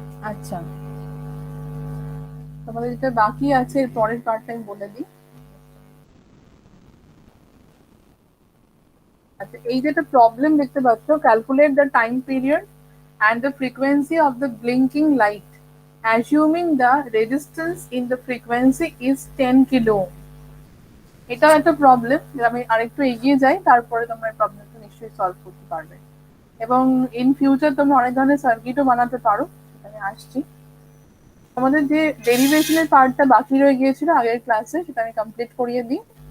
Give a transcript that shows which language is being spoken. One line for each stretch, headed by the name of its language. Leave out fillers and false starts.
Bangla: আচ্ছা, তোমাদের যেটা বাকি আছে এর পরের পার্টটা আমি বলে দিই। আচ্ছা, এই যেটা প্রবলেম দেখতে পাচ্ছ,
English: Calculate the time period and the frequency of the blinking light assuming the resistance in the frequency is 10 kilo ohm.
Bangla: এটাও একটা প্রবলেম, আমি আরেকটু এগিয়ে যাই তারপরে তোমরা এই প্রবলেমটা নিশ্চয়ই সলভ করতে পারবে, এবং ইন ফিউচার তোমরা অনেক ধরনের সার্কিটও বানাতে পারো, সেখানে আসছি। আমাদের যে ডেরিভেশনের পার্টটা বাকি রয়ে গিয়েছিল আগের ক্লাসে, সেটা আমি কমপ্লিট করিয়ে দিই।